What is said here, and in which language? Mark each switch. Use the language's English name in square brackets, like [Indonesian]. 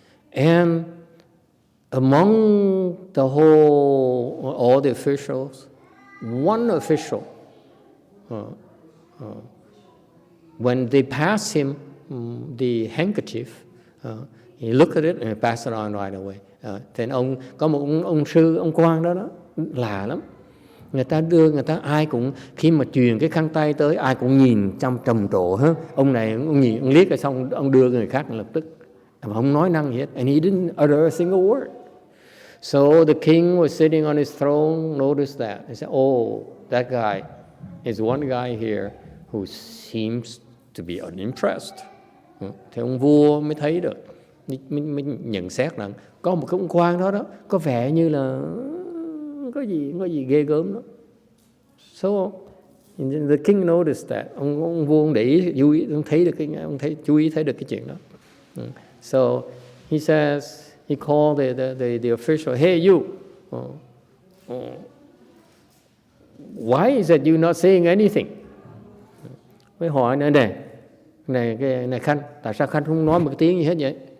[English] And among all the officials, one official, when they pass him the handkerchief, he looked at it and passed it on right away. [Vietnamese] Thì có một ông sư, ông quan đó lạ lắm. Người ta ai cũng khi mà truyền cái khăn tay tới, ai cũng nhìn trong trầm trồ hết. Ông này ông nhìn, ông liếc rồi xong ông đưa người khác lập tức, mà không nói năng gì hết. [English] And he didn't utter a single word. So the king was sitting on his throne, noticed that. He said, "Oh, that guy is one guy here who seems to be unimpressed." [Vietnamese] Thì ông vua mới thấy được, mới nhận xét rằng có một cái ông quan đó có vẻ như là có gì ghê gớm đó. [English] So the king noticed that. [Vietnamese] Ông vua ông để ý, chú ý, chú ý thấy được cái chuyện đó. [English] So he says, he called the official, "Hey you, why is that you not saying anything?" [Vietnamese] Mới hỏi này Khanh, tại sao Khanh không nói một cái tiếng gì hết vậy?